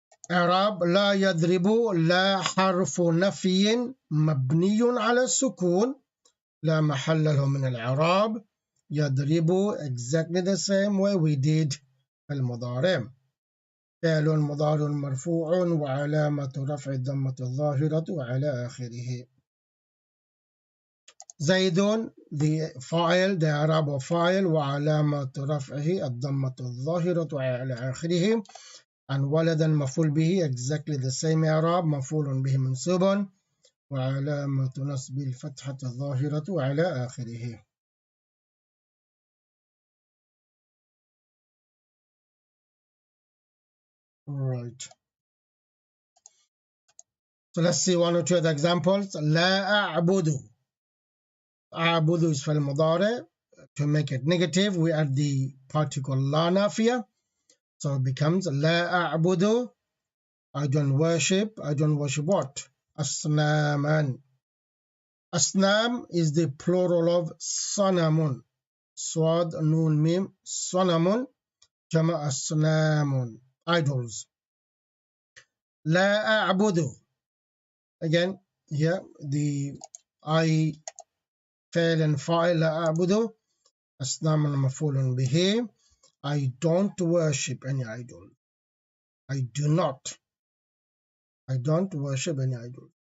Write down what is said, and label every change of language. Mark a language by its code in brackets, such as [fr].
[ar] إعراب لا يضرب لا حرف نفي مبني على السكون لا محل له من الإعراب. [en] يضرب exactly the same way we did المضارع. [ar] فعل مضارع مرفوع وعلامة رفع الضمة الظاهرة وعلى آخره. زيد the فاعل, the إعراب of فاعل وعلامة رفعه الضمة الظاهرة وعلى آخره. and ولدا مفعول به [en] exactly the same [ar] إعراب مفعول به منصوب وعلامة نصب الفتحة الظاهرة وعلى آخره. [en] Right. So let's see one or two other examples. [ar] لا أعبد. أعبد is فعل مضارع. [en] To make it negative, we add the particle لا نافية. So it becomes لا أعبد. I don't worship. I don't worship what? أصناما. أصنام is the plural of صنم. [ar] صاد نون ميم صنم جمع أصنام, idols. لا أعبد. [en] Again, here the I [ar] فعل فاعل لا أعبد. أصنام مفعول به. [en] I don't worship any idol. I do not. I don't worship any idol.